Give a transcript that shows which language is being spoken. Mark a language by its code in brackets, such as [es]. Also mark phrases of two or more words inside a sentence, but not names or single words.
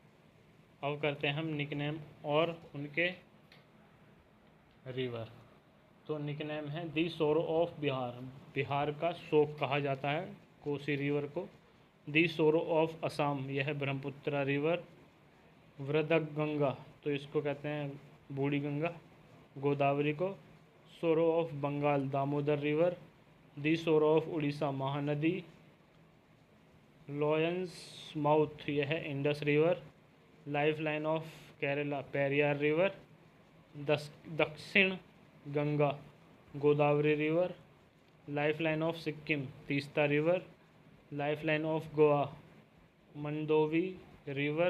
[hi] अब करते हैं हम निकनेम और उनके रिवर। तो निकनेम है [en] the sorrow of Bihar, [hi] बिहार का शोक कहा जाता है कोसी रिवर को। [en] the sorrow of Assam, [hi] यह है ब्रह्मपुत्र रिवर। वृदगंगा, तो इसको कहते हैं बूढ़ी गंगा, गोदावरी को। [en] Sorrow of Bengal, Damodar River. The sorrow of Orissa, Mahanadi. lion's mouth, [hi] यह है इंडस रिवर। [en] Life line of Kerala, Periyar River. [hi] दक्षिण गंगा, गोदावरी रिवर। [en] Life line of Sikkim, Teesta River. Life line of Goa, Mandovi River.